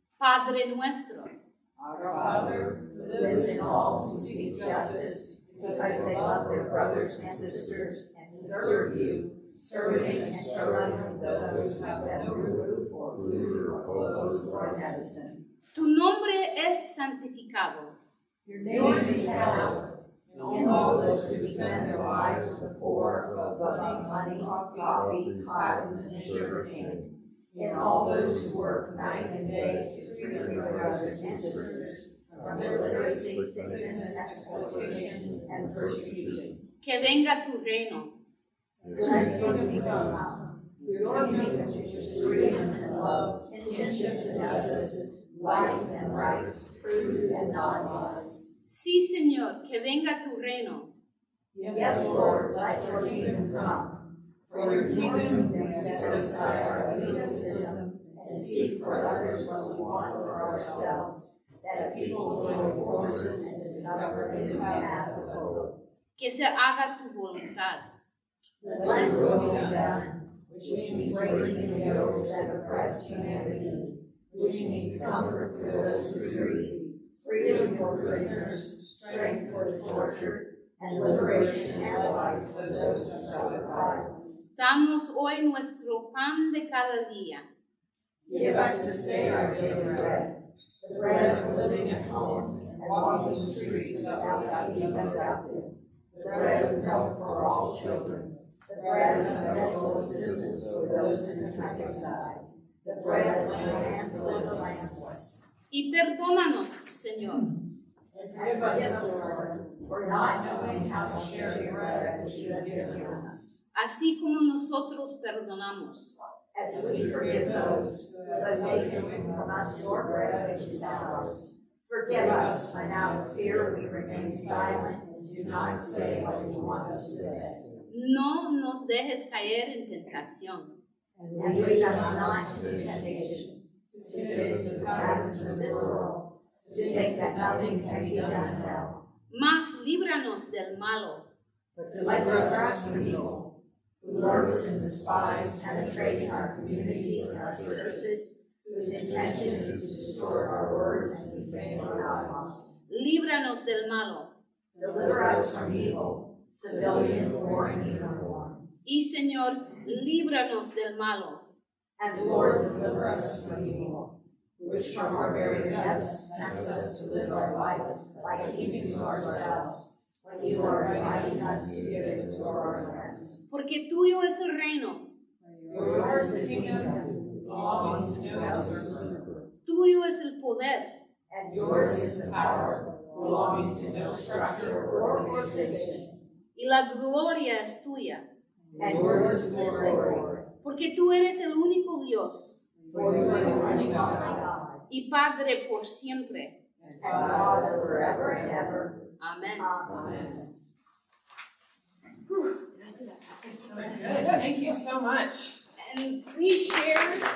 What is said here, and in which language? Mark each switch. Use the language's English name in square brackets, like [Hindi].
[Spanish] Padre nuestro. [English] Our Father, who lives in all who seek justice, because they love their brothers and sisters, and serve you, serving and struggling those who have no roof or food or clothes or medicine. [Spanish] Tu nombre es santificado. [English] Your name is hallowed. In all those who defend their lives of the poor, above money, coffee, cotton, and sugar cane. In all those who work night and day to free their brothers and sisters from illiteracy, sickness, exploitation, and persecution. [Spanish] Que venga tu reino. [English] Let your kingdom come. Your kingdom which is freedom and love, kinship and justice, life and rights, truth and non-lies. [Spanish] Sí, Señor, que venga tu reino. [English] Yes, Lord, let your kingdom come. For your kingdom may set aside our egotism and seek for others what we want for ourselves, that people join forces and discover new paths of hope. [Spanish] Que se haga tu voluntad. [English] Let your will be done, which means breaking the yokes that oppress humanity, which means comfort for those who grieve, freedom for prisoners, strength for the tortured, and liberation and life for those who suffer violence. [Spanish] Danos hoy nuestro pan de cada día. [English] Give us this day our daily bread, the bread of living at home and walking the streets without being abducted, the bread of milk for all children, the bread of medical assistance for those in the countryside, the bread of land for the landless. [Spanish] Y perdónanos, Señor, [English] And forgive us, Lord, for not knowing how to share the bread which you have given us, [Spanish] así como nosotros perdonamos [English] as we forgive those who have taken from us your bread which is ours. Forgive us when out of fear we remain silent and do not say what you want us to say. [Spanish] No nos dejes caer en tentación, [English] And lead us not into temptation, to fit into the patterns of this world, to think that nothing can be done well. [Spanish] mas líbranos del malo, [English] But deliver us from evil, who lurks in the spies penetrating our communities and our churches, whose intention is to distort our words and defame our lives. [Spanish] líbranos del malo. [English] Deliver us from evil, civilian or in uniform. [Spanish] Y Señor, líbranos del malo, [English] And Lord, deliver us from evil, which from our very depths tempts us to live our life by keeping to ourselves, when you are inviting us to give it to our friends. [Spanish] porque tuyo es el reino, [English] Yours is the kingdom, belonging to no usurper, [Spanish] tuyo es el poder, [English] and yours is the power, belonging to no structure or organization, [Spanish] y la gloria es tuya, [English] and yours is the glory, [Spanish] porque tú eres el único Dios [English] for you are the only God, [Spanish] y Padre por siempre. [English] and Father forever and ever. [Spanish] Amén. [English] Amen. Whew, did I do that fast? Good. Thank you so much. And please share.